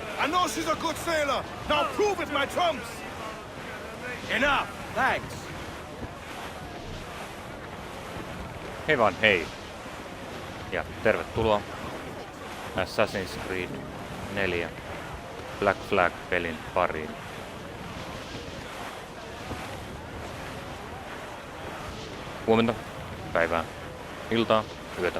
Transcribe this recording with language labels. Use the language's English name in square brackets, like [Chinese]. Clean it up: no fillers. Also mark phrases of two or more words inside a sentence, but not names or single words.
[English] know she's a good sailor. Now prove it, my trumps. Enough. Thanks. [Finnish] Hei vaan hei. Ja tervetuloa Assassin's Creed 4 Black Flag-pelin pariin. Huomenta, päivää, iltaa, yötä.